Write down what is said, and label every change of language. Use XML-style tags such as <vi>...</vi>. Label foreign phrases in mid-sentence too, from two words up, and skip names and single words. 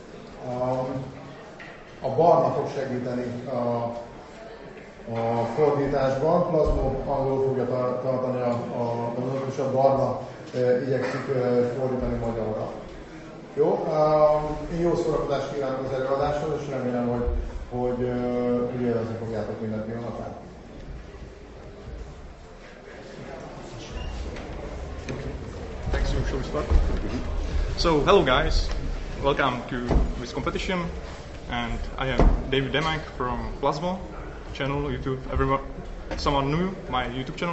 <hu>A barna fog segíteni a fordításban, Plasmo angolul fogja tartani a bemutatót, és a barna igyekszik fordítani magyarra. Jó, én jó szórakozást kívánok az előadáshoz, és remélem, hogy élvezni fogjátok minden pillanatát.</hu> <en>Thanks, shall we start? So, hello guys, welcome to this competition, and I am Damek from Plasmo channel, YouTube. Everyone, someone new, my YouTube channel?</en>